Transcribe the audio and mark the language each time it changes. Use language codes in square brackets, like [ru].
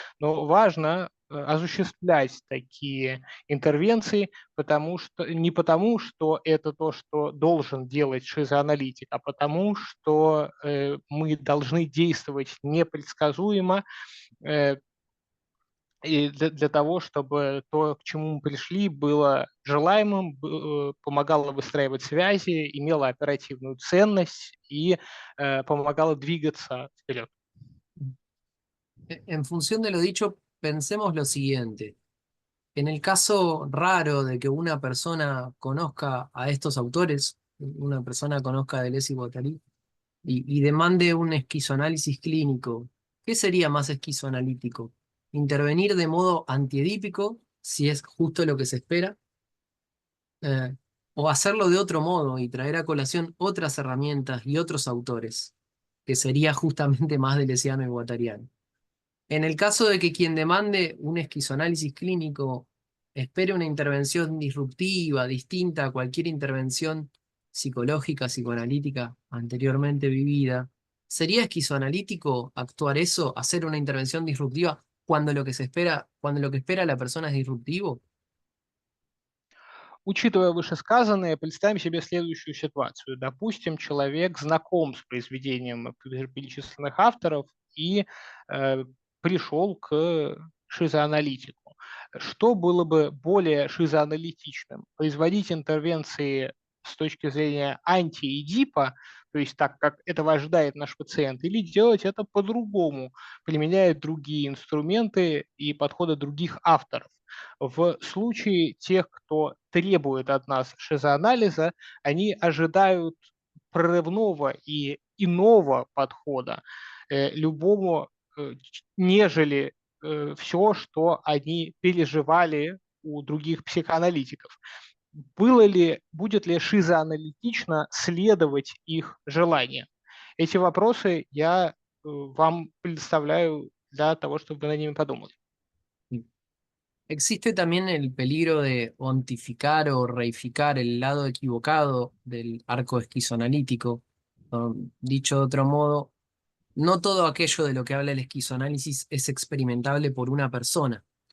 [ru] Но важно осуществлять такие интервенции, не потому, что это то, что должен делать шизоаналитик, а потому, что мы должны действовать непредсказуемо, и для того, чтобы то, к чему мы пришли, было желаемым, помогало выстраивать связи, имело оперативную ценность и помогало двигаться вперед. [es] En función de lo dicho, pensemos lo siguiente. En el caso raro de que una persona conozca a estos autores, una persona conozca a Deleuze y Guattari, y demande un esquizoanálisis clínico, ¿qué sería más esquizoanalítico? ¿Intervenir de modo antiedípico, si es justo lo que se espera? ¿O hacerlo de otro modo y traer a colación otras herramientas y otros autores, que sería justamente más deleuziano y guattariano? En el caso de que quien demande un esquizoanálisis clínico espere una intervención disruptiva, distinta a cualquier intervención psicológica, psicoanalítica anteriormente vivida, ¿sería esquizoanalítico actuar eso, hacer una intervención disruptiva cuando lo que espera la persona es disruptivo? [ru] Учитывая вышесказанное, представим себе следующую ситуацию. Допустим, человек знаком с произведением перечисленных авторов и пришел к шизоаналитику. Что было бы более шизоаналитичным? Производить интервенции с точки зрения антиэдипа, то есть так, как этого ожидает наш пациент, или делать это по-другому, применяя другие инструменты и подходы других авторов. В случае тех, кто требует от нас шизоанализа, они ожидают прорывного и иного подхода любому, нежели все, что они переживали у других психоаналитиков. Будет ли шизоаналитично следовать их желаниям? Эти вопросы я вам предоставляю для того, чтобы вы над ними подумали. [es] Existe también el peligro de ontificar o reificar el lado equivocado del arco esquizoanalítico. Dicho de otro modo, no todo aquello de lo que habla el esquizoanálisis es experimentable por una persona.